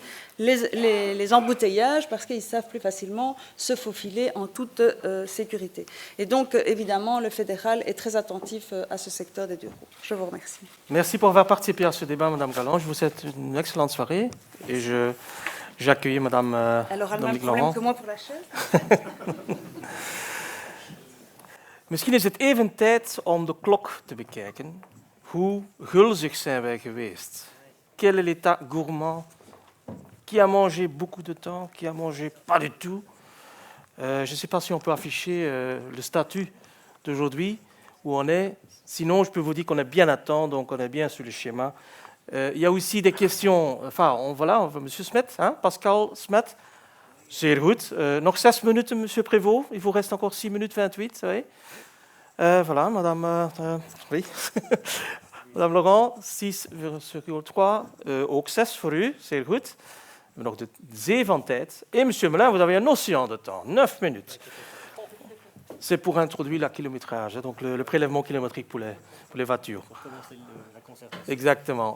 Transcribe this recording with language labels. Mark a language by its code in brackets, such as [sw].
[fr] aussi les embouteillages parce qu'ils savent plus facilement se faufiler en toute sécurité. Et donc, évidemment, le fédéral est très attentif à ce secteur des 2 roues. Je vous remercie. Merci pour avoir participé à ce débat, Madame Galland. Je vous souhaite une excellente soirée et j'accueille Madame Elle aura le même Dominique problème Laurent. que moi pour la chaise. [nl] Misschien is het even tijd om de klok te bekijken. Hoe gulzig zijn wij geweest? [fr] Quel est l'état gourmand? Qui a mangé beaucoup de temps? Qui a mangé pas du tout? Je ne sais pas si on peut afficher le statut d'aujourd'hui, où on est. Sinon, je peux vous dire qu'on est bien à temps, donc on est bien sur le schéma. Il y a aussi des questions. Enfin, voilà, Monsieur Smet, hein, Pascal Smet. [nl] Zeer goed. Nog 6 minuten, [fr] Monsieur Prévost. Il vous reste encore 6 minutes 28. Oui. Voilà, Madame. Oui. [nl] Madame Laurent, 6,3. Ook 6 voor u. Zeer goed. We hebben nog de zee van tijd. [fr] Et Monsieur Melin, vous avez un océan de temps. 9 minutes. C'est pour introduire la kilométrage, donc le prélèvement kilométrique pour les voitures. Exactement.